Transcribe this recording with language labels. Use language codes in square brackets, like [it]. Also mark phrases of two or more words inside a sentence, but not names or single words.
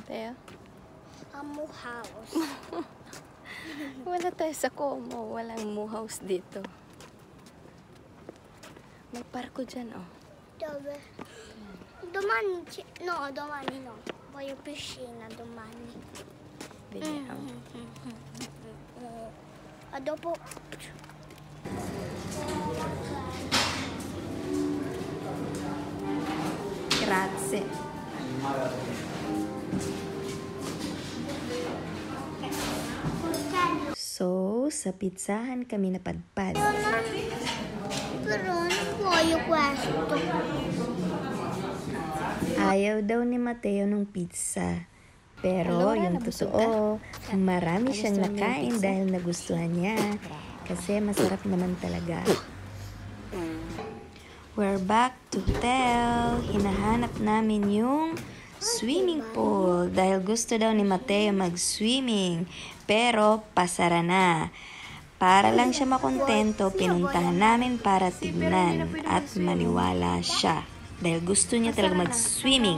[tl] Teo, Amo house. wala tayo sa Como. Walang moo house dito. May parko dyan, oh. [it] Dove? Domani no, domani no. Voglio piscina domani. Vediamo. A dopo. Grazie. [tl] So, sa pizzahan kami napadpad. [it] Però non voglio questo. [tl] Ayaw daw ni Mateo ng pizza. Pero Laura, yung nabusog totoo, marami siyang Nagustuhan mo yung nakain pizza? dahil nagustuhan niya. Kasi masarap naman talaga. [en] We're back to hotel. [tl] Hinahanap namin yung swimming pool dahil gusto daw ni Mateo mag-swimming. Pero pasara na. Para lang siya makontento, pinuntahan namin para tignan at maniwala siya. Dahil gusto niya talaga mag-swimming.